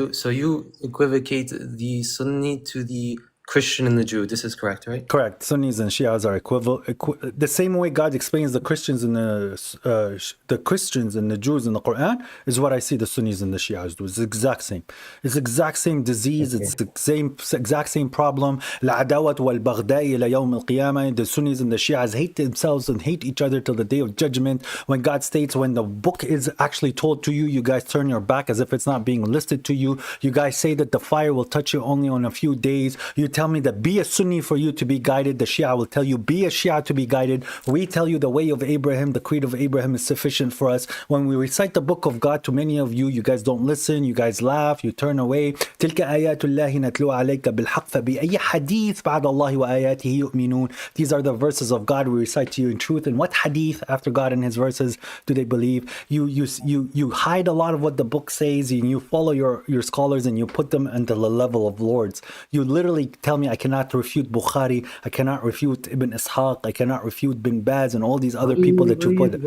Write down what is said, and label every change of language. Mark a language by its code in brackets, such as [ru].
[en] So you equivocate the Sunni to the Christian and the Jew. This is correct, right? Correct. Sunnis and Shias are equivalent. The same way God explains the Christians and the Christians and the Jews in the Quran is what I see the Sunnis and the Shias do. It's the exact same. It's the exact same disease. Okay. It's the exact same problem. [ar] العداوة والبغضاء إلى يوم القيامة. [en] The Sunnis and the Shias hate themselves and hate each other till the day of judgment. When God states, when the book is actually told to you, you guys turn your back as if it's not being listed to you. You guys say that the fire will touch you only on a few days. You tell me that be a Sunni for you to be guided. The Shia will tell you be a Shia to be guided. We tell you the way of Abraham, the creed of Abraham is sufficient for us. When we recite the book of God to many of you, you guys don't listen, you guys laugh, you turn away. [ar] تلك آيات الله نتلوها عليك بالحق فبأي حديث بعد الله وآياته يؤمنون. [en] These are the verses of God we recite to you in truth. And what hadith after God and his verses do they believe? You hide a lot of what the book says, and you follow your scholars and you put them into the level of lords. You literally tell me I cannot refute Bukhari, I cannot refute Ibn Ishaq, I cannot refute Bin Baz and all these other people that you put.